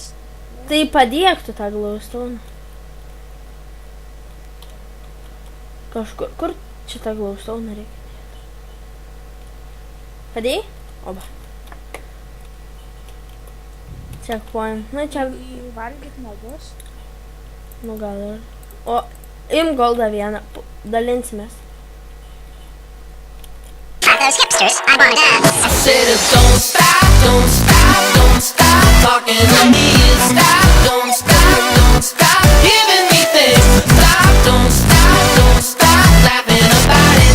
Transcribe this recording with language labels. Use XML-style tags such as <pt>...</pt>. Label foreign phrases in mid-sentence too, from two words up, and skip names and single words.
<lt>Tai padėk tu tą glowstone. Kažkur, kur čia tą glowstone reikia dėti? Padėjai? Oba. Checkpoint. Nu, čia... Valgyt nagus. Nu, gal ir... O, im goldą vieną. Dalinsimės.</lt> <en>Those hipsters, I wanna dance. I said, don't stop, don't stop, don't stop talking to me. Stop, don't stop giving me things. Stop, don't stop laughing about it.</en>